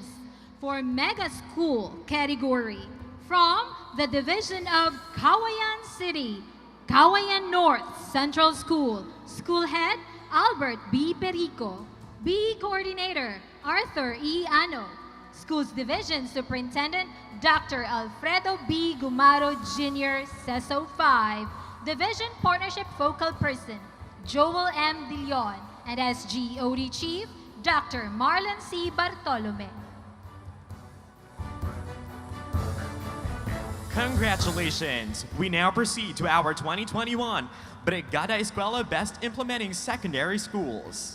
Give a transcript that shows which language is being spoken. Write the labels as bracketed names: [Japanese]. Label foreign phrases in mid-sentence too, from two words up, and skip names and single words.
[English] For Mega School category, from the Division of Kawayan City, Kawayan North Central School, School Head, Albert B. Perico, BE Coordinator, Arthur E. Ano, Schools Division Superintendent, Dr. Alfredo B. Gumaro Jr., CESO 5, Division Partnership Focal Person, Joel M. Dillon, and SGOD Chief, Dr. Marlon C. Bartolome. Congratulations! We now proceed to our 2021 Brigada Eskwela Best Implementing Secondary Schools.